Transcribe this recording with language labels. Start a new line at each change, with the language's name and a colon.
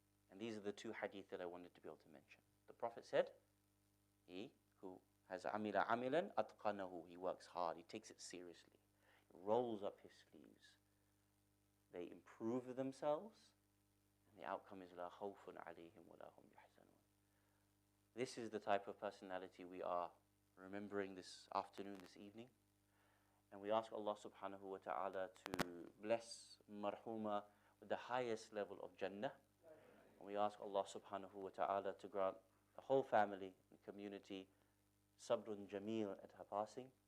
English: And these are the two hadith that I wanted to be able to mention. The Prophet said, he who has
Arabic: amila amilan atqanahu,
English: he works hard, he takes it seriously, he rolls up his sleeves. They improve themselves And the outcome is
Arabic: لا خوف عليهم ولا هم يحزنون.
English: This is the type of personality we are remembering this afternoon, this evening. And we ask Allah subhanahu wa ta'ala to bless Marhuma with the highest level of Jannah. And we ask Allah subhanahu wa ta'ala to grant the whole family and community
Arabic: sabrun jameel
English: at her passing.